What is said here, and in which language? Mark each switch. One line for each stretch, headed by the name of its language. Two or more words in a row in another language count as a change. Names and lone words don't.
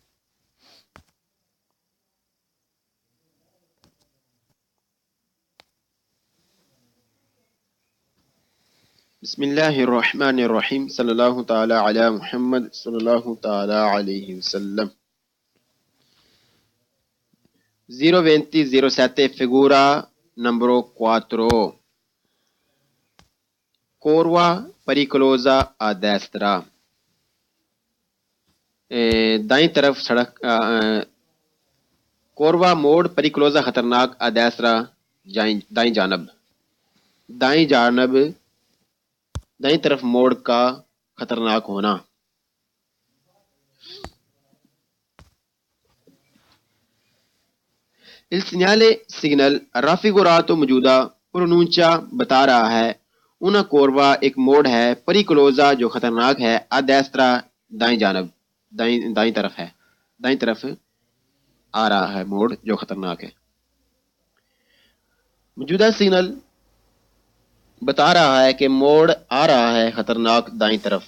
Arabic: بسم اللہ الرحمن الرحیم صلی اللہ تعالی علی محمد صلی اللہ تعالی علیہ وسلم۔
Italian: 020-07 figura numero 4. Curva pericolosa a destra۔
Urdu: دائیں طرف سڑک کوروا موڑ پریکلوزا خطرناک ادیسرا دائیں جانب دائیں طرف موڑ کا خطرناک ہونا۔
Italian: Il segnale signal raffigurato
Urdu: موجودہ پرونونچا بتا رہا ہے una کوروا ایک موڑ ہے، پریکلوزا جو خطرناک ہے، ادیسرا دائیں جانب دائیں طرف آ رہا ہے موڑ جو خطرناک ہے۔ موجودہ سگنل بتا رہا ہے کہ موڑ آ رہا ہے خطرناک دائیں طرف۔